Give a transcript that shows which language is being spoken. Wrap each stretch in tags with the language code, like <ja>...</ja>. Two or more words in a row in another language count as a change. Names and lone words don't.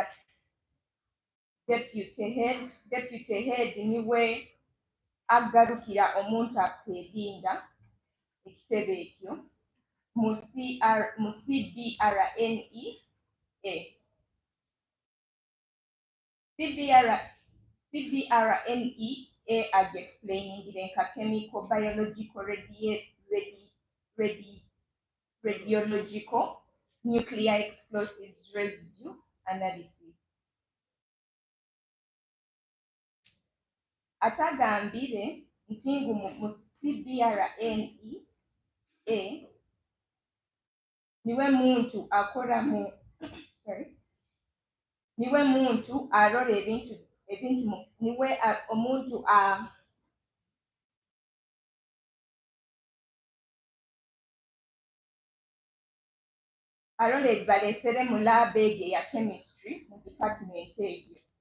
<en>deputy head</en> <ttj>niwe agarukira omuntu akwedinda ekitebe ekyo mu CBRNE agi explainingire nka</ttj> <en>chemical biological radiological nuclear explosives residue analysis.</en> <ttj>Atagambire nti ngu mu</ttj> <en>CBRNE</en> <ttj>niwe muntu akora mu niwe muntu arora ebintu niwe omuntu arora ebibalesere mu</ttj> <en>lab</en> <ttj>ege ya chemistry mu department egyo.</ttj>